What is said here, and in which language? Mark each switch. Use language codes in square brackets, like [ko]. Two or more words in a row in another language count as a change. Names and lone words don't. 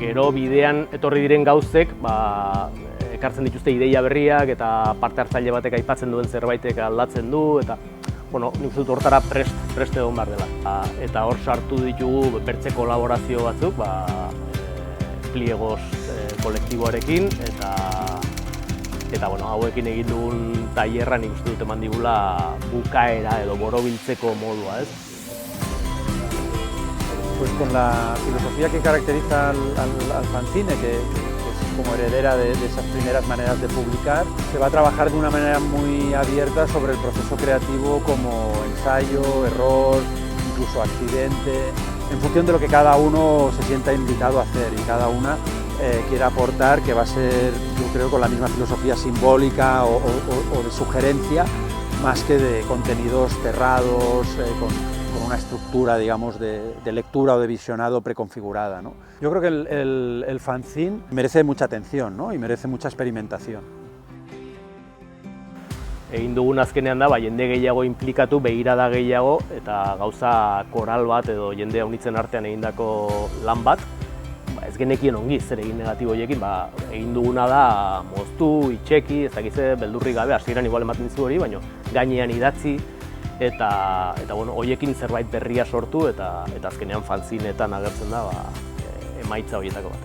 [eu] bidean etorri diren gauzek ekartzen dituzte ideia berriak eta parte hartzaile batek aipatzen duen zerbaitek aldatzen du eta nik uste dut hortara prest egon behar dela. Eta hor sartu ditugu bertze kolaborazio batzuk, pliegos kolektiboarekin eta hauekin egin dugun tailerra nik uste dut eman digula bukaera edo borobiltzeko modua, ez? [es] Pues con la filosofía que caracteriza al fanzine, que es como heredera de esas primeras maneras de publicar, se va a trabajar de una manera muy abierta sobre el proceso creativo como ensayo, error, incluso accidente, en función de lo que cada uno se sienta invitado a hacer y cada una quiera aportar, que va a ser, yo creo, con la misma filosofía simbólica o de sugerencia, más que de contenidos cerrados, con una estructura, digamos, de lectura o de visionado preconfigurada, ¿no? Yo creo que el fanzine merece mucha atención, ¿no? Y merece mucha experimentación. [eu] Egin dugun azkenean da, jende gehiago implikatu, begirada gehiago eta gauza koral bat edo jende haunitzen artean egindako lan bat. Ez genekien ongi zer egin negatibo horiekin, egin duguna da moztu, itxeki, ez dakize, beldurrik gabe, hasieran igual ematen dizu hori, baina gainean idatzi eta horiekin zerbait berria sortu eta azkenean fanzinetan agertzen da emaitza horietako bat.